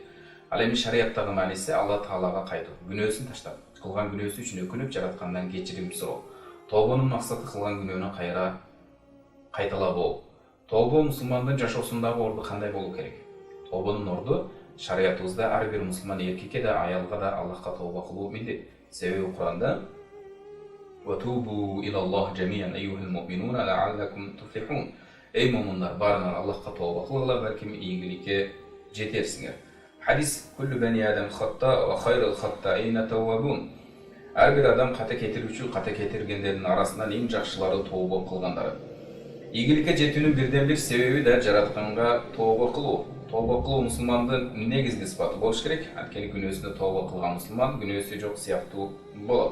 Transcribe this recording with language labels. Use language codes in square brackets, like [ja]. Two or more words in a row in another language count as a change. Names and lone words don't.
[ky] Ал эми шариаттагы мааниси Алла Таалага кайтуу, күнөөсүн таштап, кылган күнөөсү үчүн өкүнүп жараткандан кечирим суроо. Тообонун максаты кылган күнөөнү кайра кайталабоо. Тообо мусулмандын жашоосундагы орду кандай болуу керек? Тообонун орду шариятыбызда ар бир мусулман эркекке да, аялга да Аллахка тообо кылуу милдет. Себеби Куранда [ar] وَتُوبُوا إِلَى اللَّهِ جَمِيعًا أَيُّهَا الْمُؤْمِنُونَ لَعَلَّكُمْ تُفْلِحُونَ. [uz] Ey mu'minlar, [ky] barыңар Аллахка тообо кылыңар, балким ийгиликке жетерсиңер. [ar] Хадис: "كل بني آدم خطاء وخير الخطائين التوابون." [ky] Ар бир адам ката кетирүүчү, ката кетиргендердин арасынан эң жакшылары тообо кылгандары. Ийгиликке жетүүнүн бирден бир себеби да жаратканга тообо кылуу. Тообо кылуу мусулмандын негизги сыпаты болуш керек. Анткени күнөөсүнө тообо кылган мусулман күнөөсү жок сыяктуу болот.